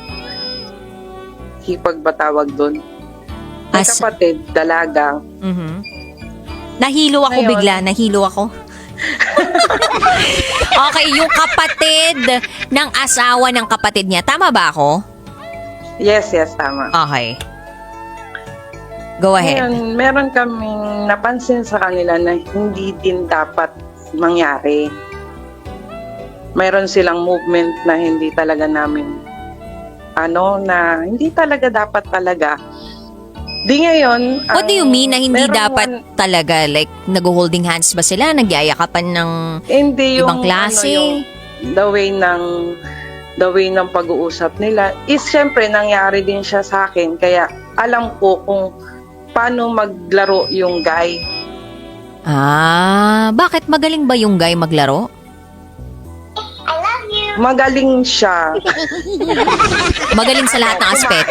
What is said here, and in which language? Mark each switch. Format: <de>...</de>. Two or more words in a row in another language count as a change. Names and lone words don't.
<tl>Hipag ba tawag doon? May As- kapatid, dalagang. Mhm. Nahilo ako Ngayon. bigla, nahilo ako. Okay, yung kapatid ng asawa ng kapatid niya. Tama ba ako? Yes, tama.</tl> <en>Okay. Go ahead.</en> <tl>Ngayon, meron kaming napansin sa kanila na hindi din dapat mangyari. Mayroon silang movement na hindi talaga namin, na hindi talaga dapat talaga. Di ngayon,</tl> <en>What do you mean</en> <tl>na hindi meron dapat talaga? Like, nag-holding hands ba sila? Nagyayakapan ng hindi yung, ibang klase? yung</tl> <en>the way</en> <tl>ng pag-uusap nila is syempre nangyari din siya sa akin. Kaya alam ko kung paano maglaro yung guy. Bakit magaling ba yung guy maglaro? Magaling siya. Magaling sa lahat ng aspeto.</tl>